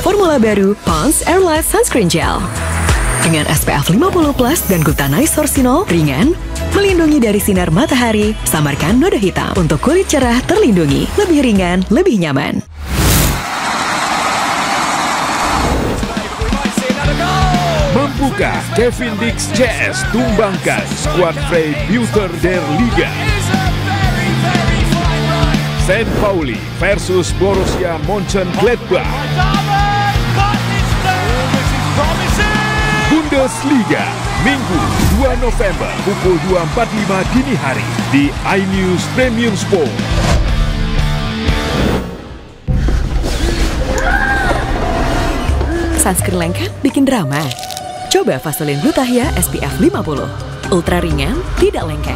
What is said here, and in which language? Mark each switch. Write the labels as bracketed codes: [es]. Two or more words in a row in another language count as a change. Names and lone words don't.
[id] Formula baru Pond's Airlight Sunscreen Gel. Dengan SPF 50+ dan glutanate sorcinol, ringan, melindungi dari sinar matahari, samarkan noda hitam. Untuk kulit cerah terlindungi, lebih ringan, lebih nyaman. Mampukah Kevin Dix CS tumbangkan skuad Freiburger der Liga? St. Pauli versus Borussia Mönchengladbach. Bundesliga, Minggu 2 November pukul 2.45 dini hari di iNews Premium Sport. Sunscreen lengket bikin drama. Coba Vaseline Glutathione SPF 50. Ultra ringan, tidak lengket.